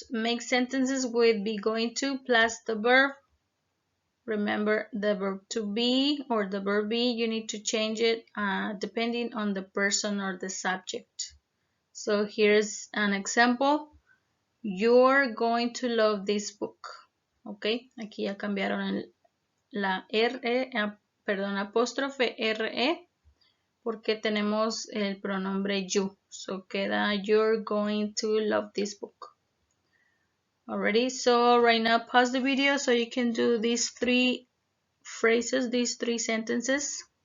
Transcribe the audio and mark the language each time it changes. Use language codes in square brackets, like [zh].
[en] Make sentences with be going to plus the verb. Remember the verb to be or the verb be, you need to change it depending on the person or the subject. So here's an example. You're going to love this book. [es] Ok, aquí ya cambiaron la R, perdón, apóstrofe RE porque tenemos el pronombre you. [en] So queda you're going to love this book. Alrighty, so right now pause the video so you can do these 3 phrases, these 3 sentences.